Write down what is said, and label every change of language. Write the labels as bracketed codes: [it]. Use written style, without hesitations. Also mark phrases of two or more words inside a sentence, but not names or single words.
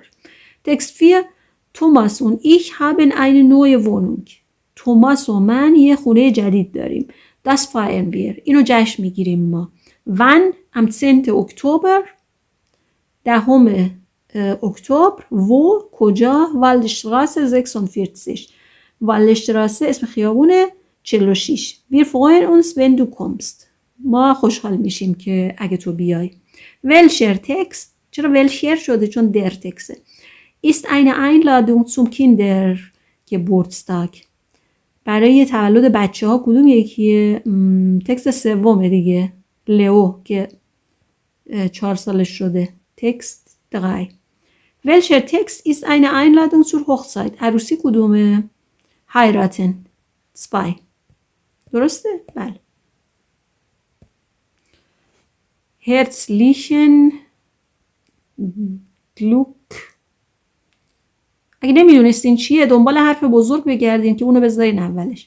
[de] Text 4. Thomas und ich haben eine neue Wohnung. [fa] توماس و من یه خونه جدید داریم. [de] Das feiern wir. [fa] اینو جشن میگیریم ما. [de] Wann? Am 10. Oktober 10 اکتبر. wo کجا؟ Waldstraße 46. [fa] Waldstraße اسم خیابونه 46. [de] Wir freuen uns wenn du kommst. [fa] ما خوشحال میشیم که اگه تو بیای. [de] Welcher Text؟ [fa] چرا welcher شده؟ [de] چون der Text ist eine Einladung zum Kindergeburtstag. [fa] برای تولد بچه ها کدوم یکیه؟ تکست 3 دیگه. لئو که 4 سالش شده. تکست 3. [de] Welcher Text ist eine Einladung zur Hochzeit? [fa] عروسی کدومه؟ heiraten 2. درسته؟ بله. [de] Herzlichen Glück. [fa] اگه نمیدونستین چیه دنبال حرف بزرگ بگردین که اونو بذارین اولش.